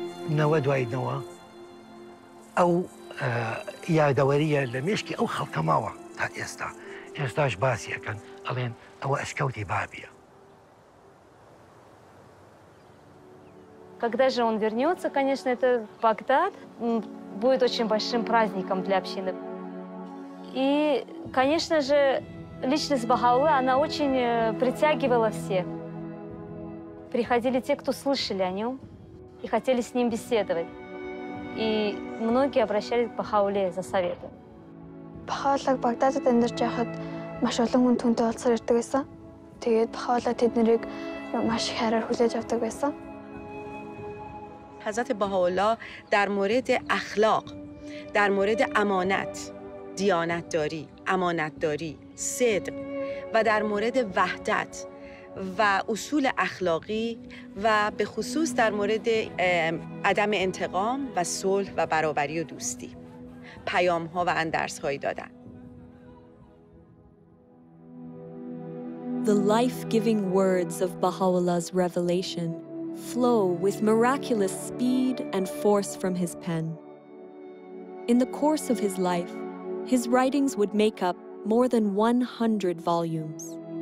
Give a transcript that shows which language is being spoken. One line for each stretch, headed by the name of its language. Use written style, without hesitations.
Central Kurdish: نەوە دوای نەوە ئەو یادەوەریە لە مێشکی ئەو خەڵکە ماوە تا ئێستا. ئێستاش باسیەکەن ئەڵێن ئەوە ئەشکەوتی بابیە.
Russian: Когда же он вернется, конечно, это Багдад будет очень большим праздником для общины. И, конечно же, личность Баха'у'лláh, она очень притягивала всех. Приходили те, кто слышали о нем и хотели с ним беседовать. И многие обращались к Баха'у'лláh за советом.
Mongolian: Баха'у'ллааг Багдадад амьдарч байхад маш олон хүн түүнтэй уулзсаар ирдэг байсан. Тэгээд Баха'у'лláh тэднийг маш их хайраар хүлээж авдаг байсан.
Persian: حضرت بهاءالله در مورد اخلاق، در مورد امانت، دیانتداری، امانتداری، صدق و در مورد وحدت و اصول اخلاقی و به خصوص در مورد عدم انتقام و صلح و برابری و دوستی پیام‌ها و اندرس‌هایی دادن.
English: The life-giving words of Baha'u'llah's revelation flow with miraculous speed and force from his pen. In the course of his life, his writings would make up more than 100 volumes.